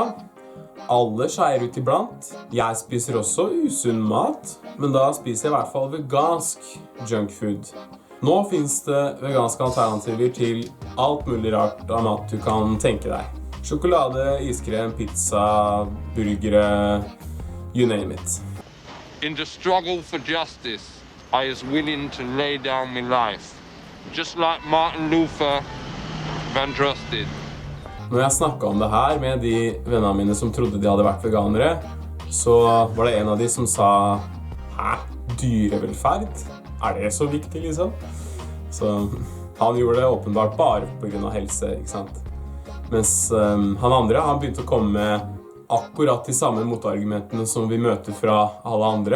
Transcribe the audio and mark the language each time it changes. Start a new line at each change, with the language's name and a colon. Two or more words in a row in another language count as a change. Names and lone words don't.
Norwegian: Alle skeier ut iblant. Jeg spiser også usunn mat, men da spiser jeg i hvert fall vegansk junkfood. Nå finnes det veganske alternativer til alt mulig rart av mat du kan tenke deg. Sjokolade, iskrem, pizza, burgere,
English: you name it. In the struggle for justice, I was willing to lay down my life, just like Martin Luther Vandross did.
Norwegian: Når jeg snakket om det her med de vennene mine som trodde de hadde vært veganere, så var det en av de som sa, «Hæ? Dyrevelferd? Det så viktig, liksom?» Så han gjorde det åpenbart bare på grunn av helse, ikke sant? Mens han andre, han begynte å komme med akkurat de samme motargumentene som vi møter fra alle andre.